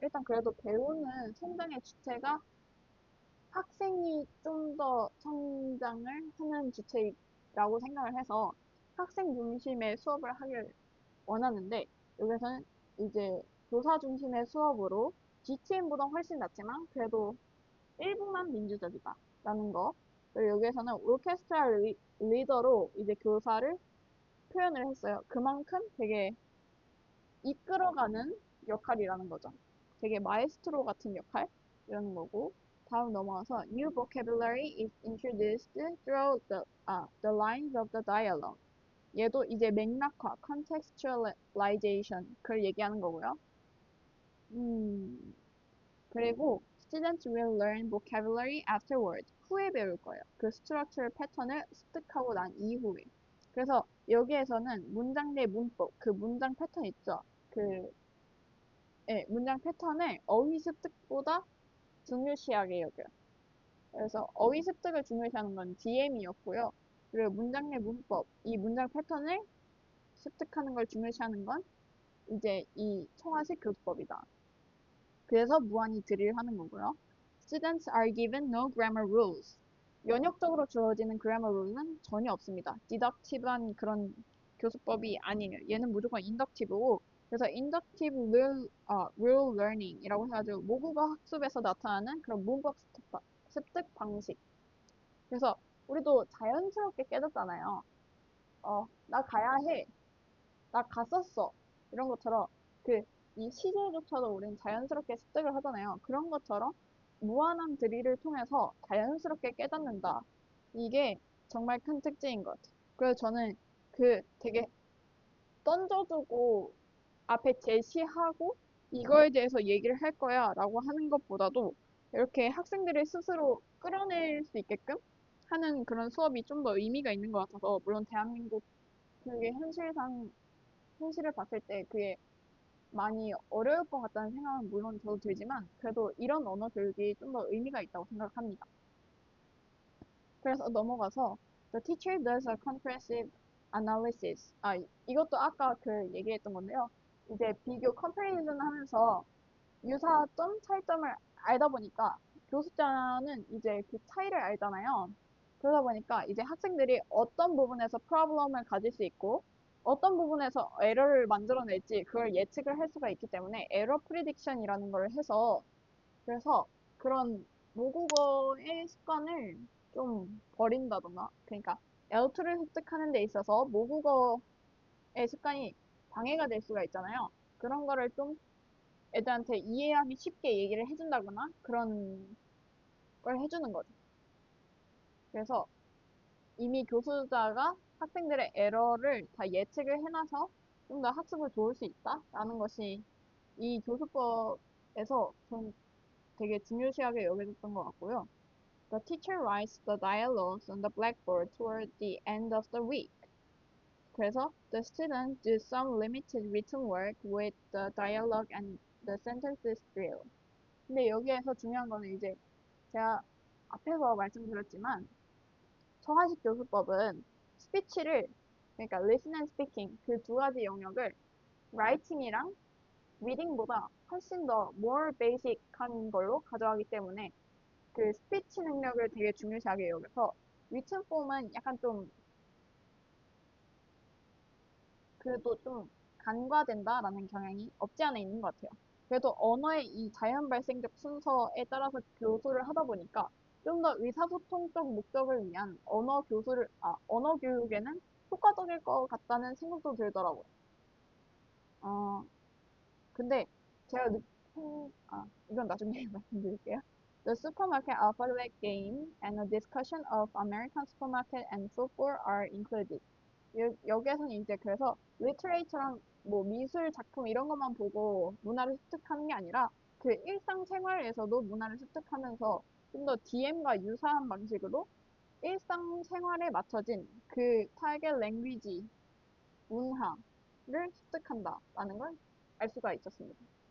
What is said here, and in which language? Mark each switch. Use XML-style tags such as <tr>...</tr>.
<ko>일단 그래도 배우는 성장의 주체가 학생이 좀 더 성장을 하는 주체라고 생각을 해서 학생 중심의 수업을 하길 원하는데 여기서는 이제 교사 중심의 수업으로 GTM보다 훨씬 낫지만 그래도 일부만 민주적이다 라는 거. 그리고 여기에서는 오케스트라 리더로 이제 교사를 표현을 했어요. 그만큼 되게 이끌어가는 역할이라는 거죠. 되게 마에스트로 같은 역할이라는 거고. 다음 넘어가서</ko> <en>new vocabulary is introduced through the lines of the dialogue.</en> <ko>얘도 이제 맥락화, contextualization 그걸 얘기하는 거고요. 그리고</ko> <en>students will learn vocabulary afterward.</en> <ko>후에 배울 거예요. 그 structure 패턴을 습득하고 난 이후에. 그래서 여기에서는 문장 내 문법, 그 문장 패턴 있죠? 문장 패턴을 어휘 습득보다 중요시하게 여겨요. 그래서 어휘 습득을 중요시하는 건 DM이었고요. 그리고 문장 내 문법, 이 문장 패턴을 습득하는 걸 중요시하는 건 이제 이 청아식 교수법이다. 그래서 무한히 드릴 하는 거고요.</ko> <en>Students are given no grammar rules.</en> <ko>연역적으로 주어지는</ko> <en>grammar rule</en> <ko>는 전혀 없습니다. deductive한 그런 교수법이 아니에요. 얘는 무조건 inductive고 그래서 inductive rule learning이라고 해가지고 모국어 학습에서 나타나는 그런 문법 습득 방식. 그래서 우리도 자연스럽게 깨닫잖아요. 나 가야 해. 나 갔었어. 이런 것처럼 이 시제조차도 우리는 자연스럽게 습득을 하잖아요. 그런 것처럼 무한한 드릴을 통해서 자연스럽게 깨닫는다. 이게 정말 큰 특징인 것 같아요. 그래서 저는 되게 던져주고 앞에 제시하고 이거에 대해서 얘기를 할 거야 라고 하는 것보다도 이렇게 학생들이 스스로 끌어낼 수 있게끔 하는 그런 수업이 좀 더 의미가 있는 것 같아서, 물론 대한민국 그게 현실을 봤을 때 그게 많이 어려울 것 같다는 생각은 물론 저도 들지만, 그래도 이런 언어 교육이 좀 더 의미가 있다고 생각합니다. 그래서 넘어가서</ko> <en>The teacher does a comprehensive analysis.</en> <ko>이것도 아까 그 얘기했던 건데요. 이제 비교 comparison 하면서 유사점, 차이점을 알다 보니까 교습자는 이제 그 차이를 알잖아요. 그러다 보니까 이제 학생들이 어떤 부분에서 프로블럼을 가질 수 있고 어떤 부분에서 에러를 만들어낼지 그걸 예측을 할 수가 있기 때문에 에러 프리딕션이라는 걸 해서, 그래서 그런 모국어의 습관을 좀 버린다던가, 그러니까 L2를 습득하는 데 있어서 모국어의 습관이 방해가 될 수가 있잖아요. 그런 거를 좀 애들한테 이해하기 쉽게 얘기를 해준다거나 그런 걸 해주는 거죠. 그래서 이미 교수자가 학생들의 에러를 다 예측을 해놔서 좀 더 학습을 도울 수 있다라는 것이 이 교수법에서 좀 되게 중요시하게 여겨졌던 것 같고요.</ko> <en>The teacher writes the dialogues on the blackboard toward the end of the week.</en> <ko>그래서</ko> <en>the student do some limited written work with the dialogue and the sentences drill.</en> <ko>근데 여기에서 중요한 거는 이제 제가 앞에서 말씀드렸지만 청아식 교수법은 스피치를, 그러니까</ko> <en>listen and speaking</en> <ko>그 두 가지 영역을 writing이랑 reading보다 훨씬 더</ko> <en>more basic</en> <ko>한 걸로 가져가기 때문에 그 스피치 능력을 되게 중요시하게 여겨서 written form은 약간 좀 그래도 좀 간과된다라는 경향이 없지 않아 있는 것 같아요. 그래도 언어의 이 자연 발생적 순서에 따라서 교수를 하다 보니까 좀 더 의사소통적 목적을 위한 언어 교육에는 효과적일 것 같다는 생각도 들더라고요. 어, 근데 제가 이건 나중에 말씀드릴게요.</ko> <en>The supermarket alphabet game and a discussion of American supermarket and football are included.</en> <ko>여기에서는 이제 그래서 리터레이처랑 뭐 미술 작품 이런 것만 보고 문화를 습득하는 게 아니라 그 일상생활에서도 문화를 습득하면서 좀 더 DM과 유사한 방식으로 일상생활에 맞춰진 그 타겟 랭귀지, 문화를 습득한다라는 걸 알 수가 있었습니다.</ko>